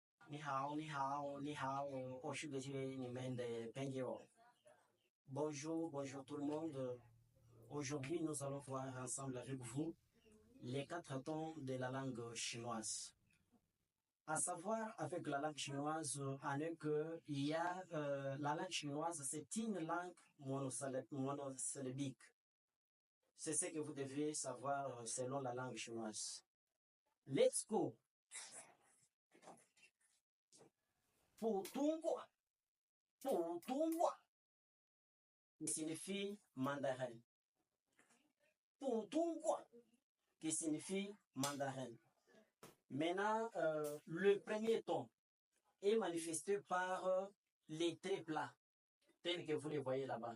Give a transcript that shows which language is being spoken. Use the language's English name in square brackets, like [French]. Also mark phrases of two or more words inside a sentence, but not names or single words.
[Chinese] 我是你们的朋友。 [French] Bonjour, bonjour tout le monde. Aujourd'hui, nous allons voir ensemble avec vous les quatre tons de la langue chinoise. À savoir, avec la langue chinoise, en est que il y a la langue chinoise, c'est une langue monosyllabique. C'est ce que vous devez savoir selon la langue chinoise. [English] Let's go. Putonghua, Putonghua, [French] qui signifie mandarin. Putonghua, qui signifie mandarin. Maintenant, le premier ton est manifesté par les traits plats, tels que vous les voyez là-bas.